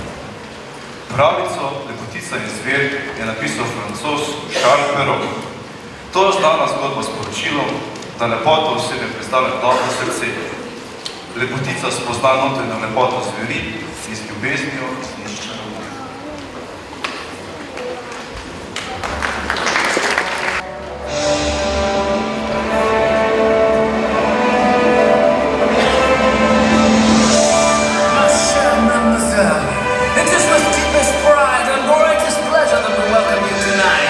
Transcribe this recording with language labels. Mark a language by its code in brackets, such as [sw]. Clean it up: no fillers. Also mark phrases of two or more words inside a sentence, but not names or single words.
[sl] Pravljico Lepotica in zver je napisal Francoz Charles Perrault. To je znana zgodba s poročilom, da lepota osebe predstavlja dobro srce. Lepotica spozna notranjo lepoto zveri in z ljubeznijo iznišče roke. [en] It is with deepest pride and greatest pleasure that we welcome you tonight.